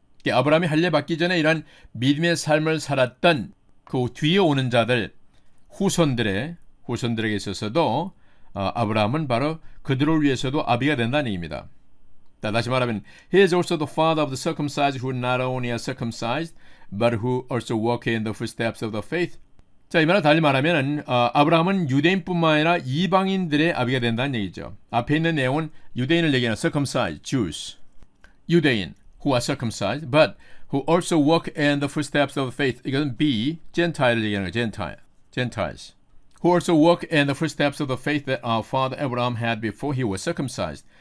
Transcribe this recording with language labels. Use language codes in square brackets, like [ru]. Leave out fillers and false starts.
[ko] 아브라함이 할례 받기 전에 이런 믿음의 삶을 살았던 그 뒤에 오는 자들, 후손들에게 있어서도 아브라함은 바로 그들을 위해서도 아비가 된다는 얘기입니다. 다시 말하면 [en] he is also the father of the circumcised who not only are circumcised but who also walk in the footsteps of the faith. [ko] 자, 이 말을 달리 말하면 아브라함은 유대인뿐만 아니라 이방인들의 아비가 된다는 얘기죠. 앞에 있는 내용은 유대인을 얘기하는 [en] circumcised Jews, [ko] 유대인 [en] who are circumcised but who also walk in the footsteps of faith. [ko] 이것은 B, Gentile을 얘기하는 거예요. [en] Gentiles. Who also walk in the footsteps of the faith that our father Abraham had before he was circumcised.